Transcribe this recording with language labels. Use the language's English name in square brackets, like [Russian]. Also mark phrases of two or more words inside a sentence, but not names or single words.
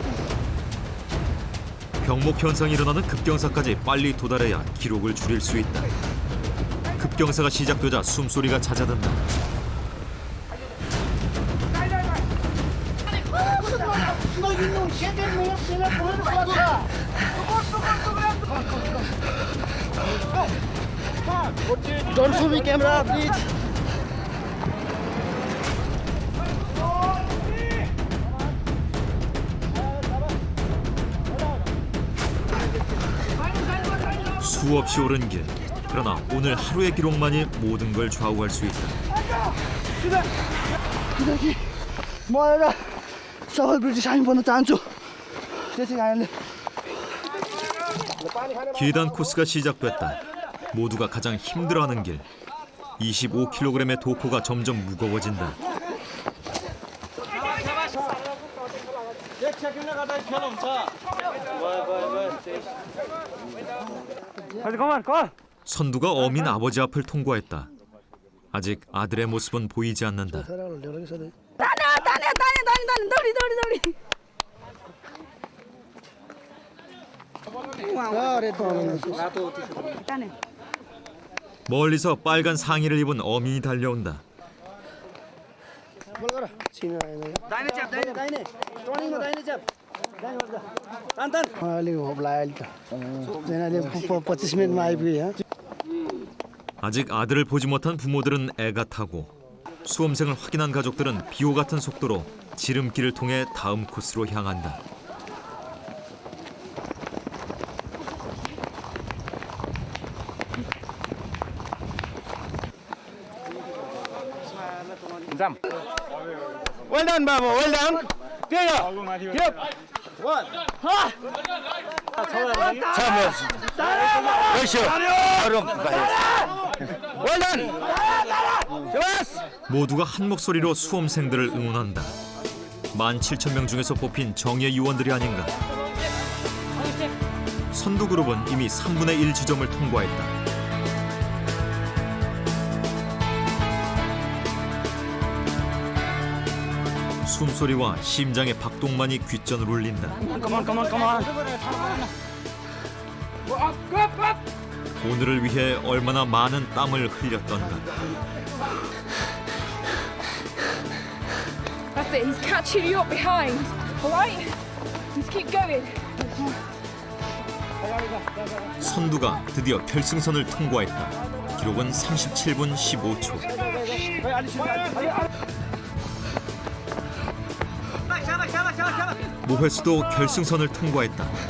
[Korean] 병목 현상이 일어나는 급경사까지 빨리 도달해야 기록을 줄일 수 있다. 급경사가 시작되자 숨소리가 잦아든다. [English] Don't show me camera, please. [Korean] 수없이 오른 길. 그러나 오늘 하루의 기록만이 모든 걸 좌우할 수 있다. [Nepali] म एउटा सफल [English] British Army [Nepali] बन्न चाहन्छु. त्यसै कारणले [Korean] 계단 코스가 시작됐다. 모두가 가장 힘들어하는 길. 25kg의 도코가 점점 무거워진다. 선두가 어민 아버지 앞을 통과했다. 아직 아들의 모습은 보이지 않는다. 멀리서 빨간 상의를 입은 어민이 달려온다. [Nepali] अलिक होप लाग्यो अहिले त 25 मिनटमा आइपुग्यो. [Korean] 아직 아들을 보지 못한 부모들은 애가 타고 수험생을 확인한 가족들은 비호 같은 속도로 지름길을 통해 다음 코스로 향한다. [English] Well done, Baba. Well done. Clear. Yep. One. Ha. Well done. [Korean] 모두가 한 목소리로 수험생들을 응원한다. 17,000명 중에서 뽑힌 정예 요원들이 아닌가. 선두 그룹은 이미 3분의 1 지점을 통과했다. 숨소리와 심장의 박동만이 귓전을 울린다. 오늘을 위해 얼마나 많은 땀을 흘렸던가. [English] That's it. He's catching you up behind. All right. Just keep going. [Korean] 선두가 드디어 결승선을 통과했다. 기록은 37분 15초. 모회수도 결승선을 통과했다.